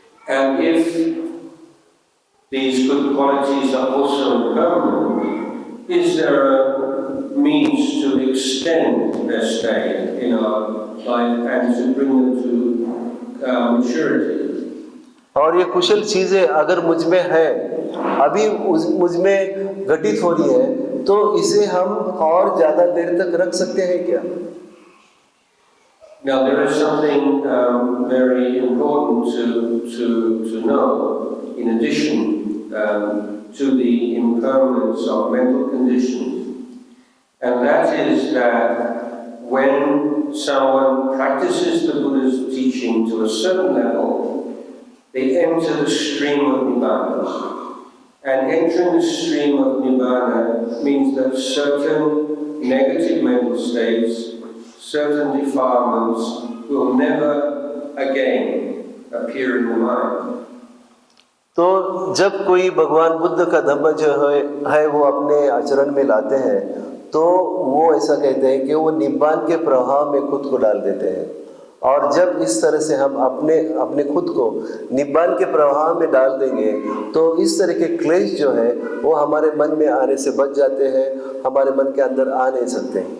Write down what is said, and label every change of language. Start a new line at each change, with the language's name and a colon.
English: And if these good qualities are also impermanent, is there a means to extend their stay in our life and to bring them to maturity?
Hindi: और ये कुशल चीज़ें अगर मुझ में है, अभी मुझ में घटित हो रही है, तो इसे हम और ज़्यादा देर तक रख सकते हैं क्या।
English: Now there is something very important to know in addition to the impermanence of mental conditions, and that is that when someone practices the Buddha's teaching to a certain level, they enter the stream of Nibbana. And entering the stream of Nibbana means that certain negative mental states, certain defilements will never again appear in the mind.
Hindi: तो जब कोई भगवान बुद्ध का धम्म जो है वो अपने आचरण में लाते हैं, तो वो ऐसा कहते हैं कि वो निब्बान के प्रवाह में खुद को डाल देते हैं। और जब इस तरह से हम अपने खुद को निब्बान के प्रवाह में डाल देंगे, तो इस तरह के क्लेश जो है वो हमारे मन में आने से बच जाते हैं, हमारे मन के अंदर आ नहीं सकते।